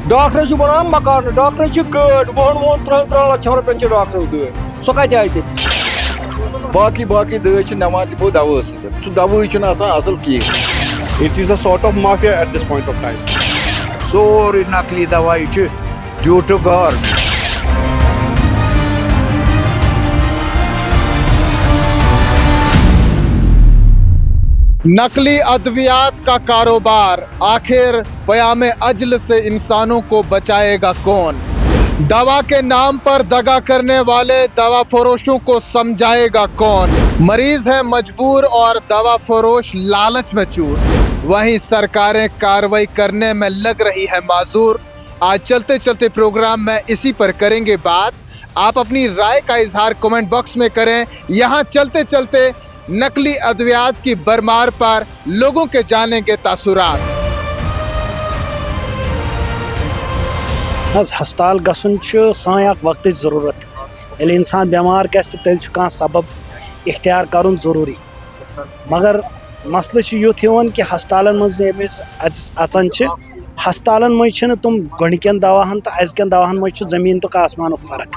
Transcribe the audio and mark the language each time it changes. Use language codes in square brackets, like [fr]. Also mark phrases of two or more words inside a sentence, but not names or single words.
[ks] ڈاکٹر بنان مکان ڈاکٹر گٲڑ وُہن 3 لچھن رۄپین چھِ ڈاکٹرس گٲڑ سۄ کتہِ آیہِ تیٚلہِ باقی دٲدۍ چھِ نِوان تِمو دوا سۭتۍ سُہ دواہٕے چھُنہٕ آسان اصل کِہیٖنۍ. [en] It is a sort of mafia at this point of time. [ks] سورُے نقلی دوا یہِ چھُ [en] due to government. [ur] نقلی ادویات کا کاروبار آخر پیام اجل سے انسانوں کو بچائے گا کون؟ دوا کے نام پر دغا کرنے والے دوا فروشوں کو سمجھائے گا کون؟ مریض ہے مجبور اور دوا فروش لالچ میں چور. وہیں سرکاریں کارروائی کرنے میں لگ رہی ہے معذور. آج چلتے چلتے پروگرام میں اسی پر کریں گے بات. آپ اپنی رائے کا اظہار [en] comment box [ur] میں کریں. یہاں چلتے چلتے نقلی ادویات کی برمار پر لوگوں کے جانیں گے تاثرات. [ks] ہسپتال گژھُن چھُ سٲنۍ اکھ وقتٕچ ضروٗرت. ییٚلہِ اِنسان بٮ۪مار گژھِ تہٕ تیٚلہِ چھُ کانٛہہ سبب اختیار کرُن ضروٗری. مگر مسلہٕ چھُ یُتھ یِوان کہِ ہسپتالن منٛز ییٚمِس اژان چھِ ہسپتالن منٛز چھِنہٕ تِم گۄڈنِکٮ۪ن دواہن تہٕ أزکٮ۪ن دواہن منٛز چھُ زٔمیٖن تہٕ آسمانُک فرق.